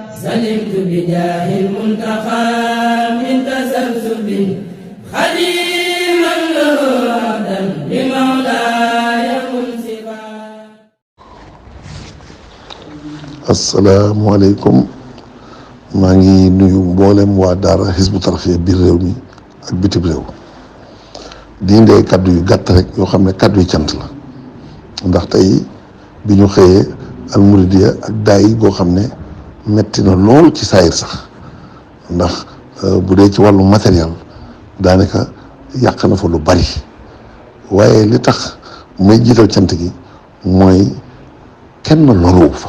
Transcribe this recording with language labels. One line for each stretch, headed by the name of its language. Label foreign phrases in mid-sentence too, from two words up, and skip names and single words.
Arabic: سلمت بجاه المنتقى من تسلسل خديما له عبدا لمولاي منصفا.
Wolof: asalaamaaleykum maa ngi nuyu mboolem waa Daara Hizbut Tarqiyyah biir réew mi ak bitim réew di indee kaddu yu gàtt rek yoo xam ne kaddu yu cant la ndax tey bi ñu xëyee almuridiya ak daay goo xam ne metti na lool ci saayir sax ndax bu dee ci wàllu matériel daanaka yàq na fa lu bari waaye li tax may jiital cant gi mooy kenn loruwu fa.